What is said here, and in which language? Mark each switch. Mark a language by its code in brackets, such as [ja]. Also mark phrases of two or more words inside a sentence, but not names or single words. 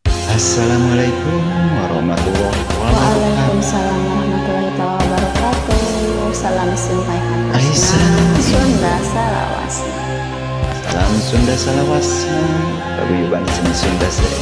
[ar] السلام عليكم ورحمة الله وبركاته. وعليكم السلام ورحمة الله وبركاته. [id] Salam sampaikan Aisyah. [su] Sunda salawasna. Salam Sunda salawasna. Paguyuban seni Sunda seri.